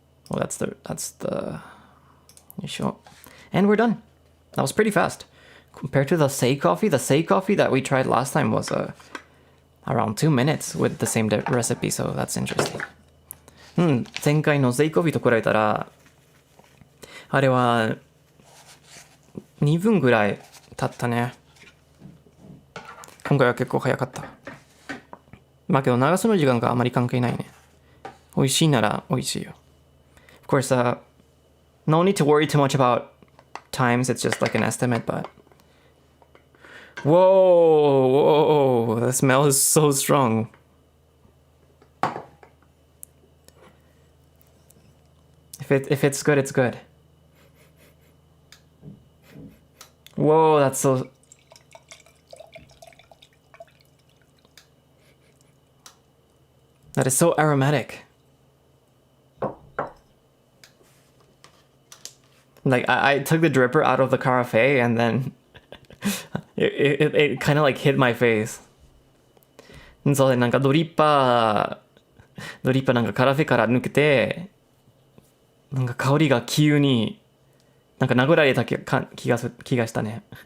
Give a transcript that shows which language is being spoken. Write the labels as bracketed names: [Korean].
[English] Well, that's the... You sure? And we're done. That was pretty fast. Compared to the Sei coffee that we tried last time was around 2 minutes with the same recipe, so that's interesting. [Japanese] 前回のSei coffeeと比べたら、あれは2分ぐらい経ったね。今回は結構早かった。まあけど流すの時間があまり関係ないね。美味しいなら美味しいよ。 [English] Of course, no need to worry too much about times. It's just like an estimate, but... Whoa! The smell is so strong. If it's good, it's good. Whoa, that's so... That is so aromatic. Like, I took the dripper out of the carafe and then it kind of like hit my face. [Japanese] そうで、なんかドリッパーなんかカラフェから抜けて、なんか香りが急になんか殴られた気がしたね。